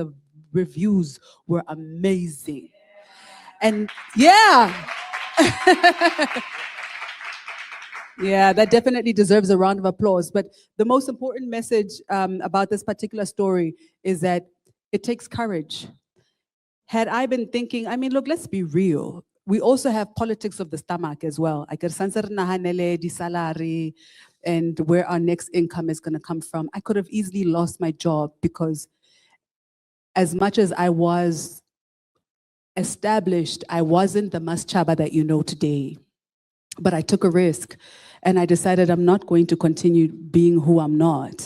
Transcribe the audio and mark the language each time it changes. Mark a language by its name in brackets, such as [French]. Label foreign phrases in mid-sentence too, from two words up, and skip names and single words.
[English] The reviews were amazing. And yeah, yeah, that definitely deserves a round of applause. But the most important message about this particular story is that it takes courage. Had I been thinking, I mean, look, let's be real. We also have politics of the stomach as well. I could [Southern Sotho] sansa re nahanele di [English] salary and where our next income is going to come from. I could have easily lost my job because as much as I was established, I wasn't the Masichaba that you know today. But I took a risk and I decided I'm not going to continue being who I'm not.